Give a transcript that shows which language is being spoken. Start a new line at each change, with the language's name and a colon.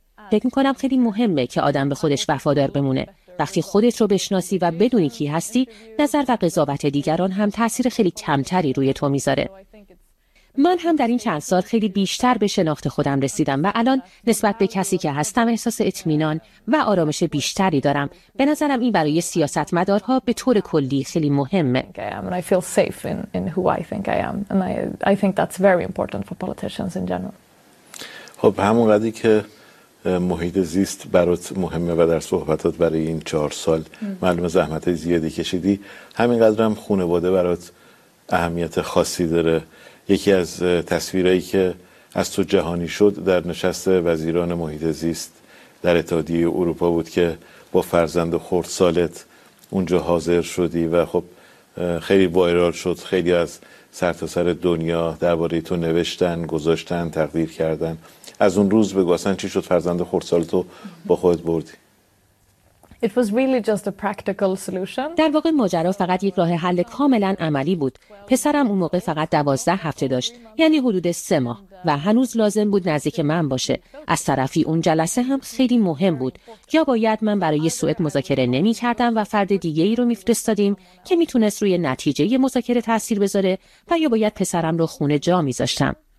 Persian: فکر میکنم خیلی مهمه که آدم به خودش وفادار بمونه. وقتی خودت رو بشناسی و بدونی کی هستی، نظر و قضاوت دیگران هم تأثیر خیلی کمتری روی تو میذاره. من هم در این چند سال خیلی بیشتر به شناخت خودم رسیدم و الان نسبت به کسی که هستم احساس اطمینان و آرامش بیشتری دارم. به نظرم این برای سیاستمدارها به طور کلی خیلی مهمه.
English: I feel safe in who I think I am and I think that's very important for politicians in general.
Persian: خب همون قضیه که محیط زیست برات مهمه و در صحبتات برای این 4 سال معلومه زحمت زیادی کشیدی، همینقدر هم خانواده برات اهمیت خاصی داره. یکی از تصویرهایی که از تو جهانی شد در نشست وزیران محیط زیست در اتحادیه اروپا بود که با فرزند خردسالت اونجا حاضر شدی و خب خیلی وایرال شد. خیلی از سرتاسر دنیا درباره تو نوشتن، گذاشتن، تقدیر کردن. از اون روز بگو اصلا چی شد فرزند خردسال تو با خودت بردی؟
English: It was really just a practical solution.
Persian: در واقع ماجرا فقط یک راه حل کاملا عملی بود. پسرم اون موقع فقط 12 هفته داشت، یعنی حدود 3 ماه، و هنوز لازم بود نزدیک من باشه. از طرفی اون جلسه هم خیلی مهم بود. یا باید من برای سوئد مذاکره نمی‌کردم و فرد دیگه‌ای رو می‌فرستادیم که می‌تونست روی نتیجه مذاکره تأثیر بذاره، و یا باید پسرم رو خونه جا می‌ذاشتم.